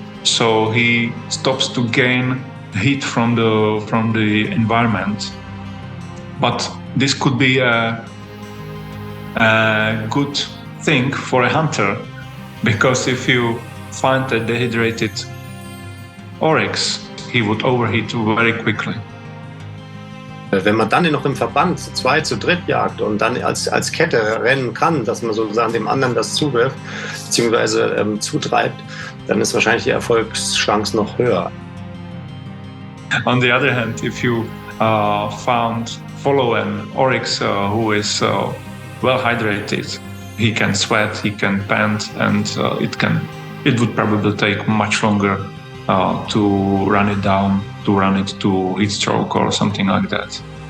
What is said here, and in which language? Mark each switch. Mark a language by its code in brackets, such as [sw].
[en] So he stops to gain heat from the environment. But this could be a good thing for a hunter, because if you find a dehydrated oryx, he would overheat very quickly. [de] Wenn man dann noch im Verband zu zweit, zu dritt jagt und dann als Kette rennen kann, dass man sozusagen dem anderen das zuwirft bzw. zutreibt, dann ist wahrscheinlich die Erfolgschance noch höher. [en] On the other hand, if you follow an oryx who is well hydrated, he can sweat, he can pant, and it would probably take much longer to run it down, to run it to heat stroke or something like that.